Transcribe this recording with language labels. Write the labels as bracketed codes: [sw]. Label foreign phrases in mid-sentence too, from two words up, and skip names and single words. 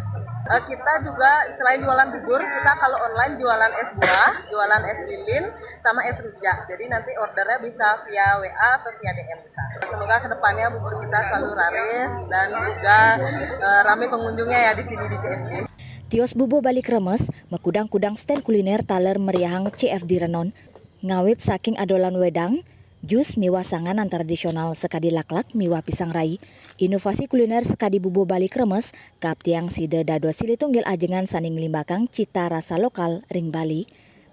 [id] Kita juga selain jualan bubur, kita kalau online jualan es buah, jualan es lilin, sama es rujak. Jadi nanti ordernya bisa via WA atau via DM bisa. Semoga kedepannya bubur kita selalu laris dan juga ramai pengunjungnya ya di sini di CFD. [ban] Tios bubuh Bali Kremes, mekudang-kudang stand kuliner taler meriahang CFD Renon, ngawit saking adolan wedang, jus miwa sanganan tradisional sekadi laklak miwa pisang rai, inovasi kuliner sekadi bubuh Bali Kremes, kaptiang side dado sili tunggil ajengan saning limbakang cita rasa lokal ring Bali.